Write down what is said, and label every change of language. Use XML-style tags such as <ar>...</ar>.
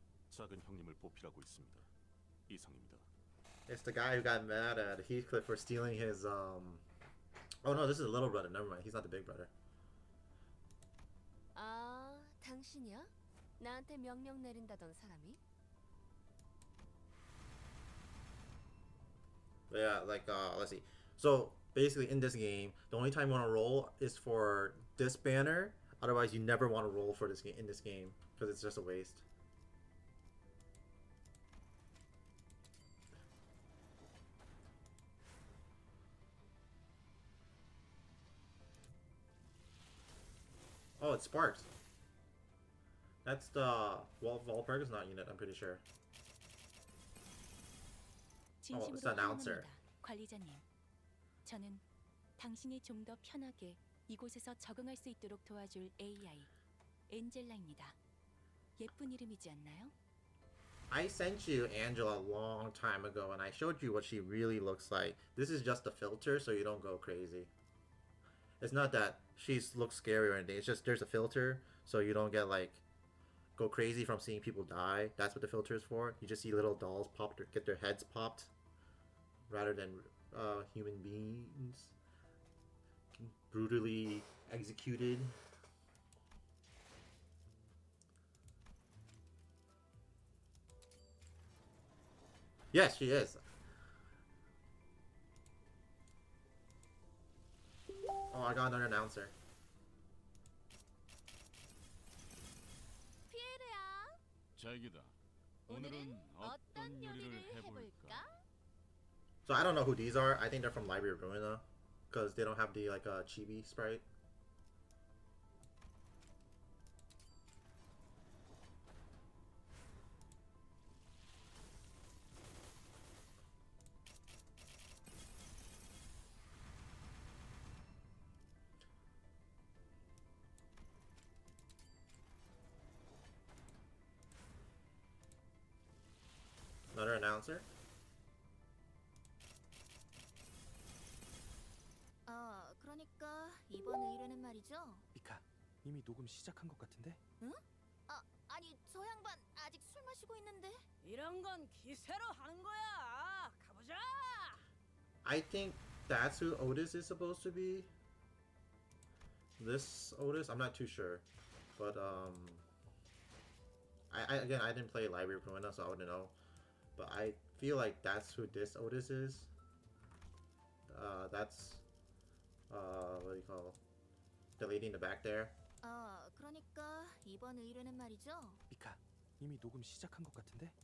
<ko>작은 형님을 보필하고 있습니다. 이상입니다.</ko> <en>It's the guy who got mad at Heathcliff for stealing his Oh no, this is a little brother. Never mind. He's not the big brother.</en> <ko>아, 당신이야? 나한테 명령 내린다던 사람이?</ko> <en>Yeah, like let's see. So basically, in this game, the only time you want to roll is for this banner. Otherwise, you never want to roll for this game in this game because it's just a waste. Oh, it sparks. That's the Walpurgis not unit. I'm pretty sure. Oh, it's the announcer.</en> <ko>관리자님, 저는 당신이 좀 더 편하게 이곳에서 적응할 수 있도록 도와줄 AI, 엔젤라입니다. 예쁜 이름이지 않나요?</ko> <en>I sent you Angela a long time ago, and I showed you what she really looks like. This is just a filter, so you don't go crazy. It's not that she looks scary or anything. It's just there's a filter, so you don't get like go crazy from seeing people die. That's what the filter is for. You just see little dolls popped or get their heads popped, rather than human beings brutally executed. Yes, she is. Oh, I got another announcer.</en> <ko>피에르야, 자기다. 오늘은 어떤 요리를 해볼까?</ko> <en>So I don't know who these are. I think they're from Library of Ruina, because they don't have the like chibi sprite. Another announcer.</en> <ko>그러니까 이번 의뢰는 말이죠. 미카, 이미 녹음 시작한 것 같은데? 응? 아니 저 양반 아직 술 마시고 있는데. 이런 건 기세로 하는 거야. 가보자.</ko> <en>I think that's who Otis is supposed to be. This Otis, I'm not too sure, but I again I didn't play Library of Ruina, so I wouldn't know. But I feel like that's who this Otis is. That's what do you call the lady in the back there?</en> <ko>그러니까 이번 의뢰는 말이죠. 미카, 이미 녹음 시작한 것 같은데?</ko>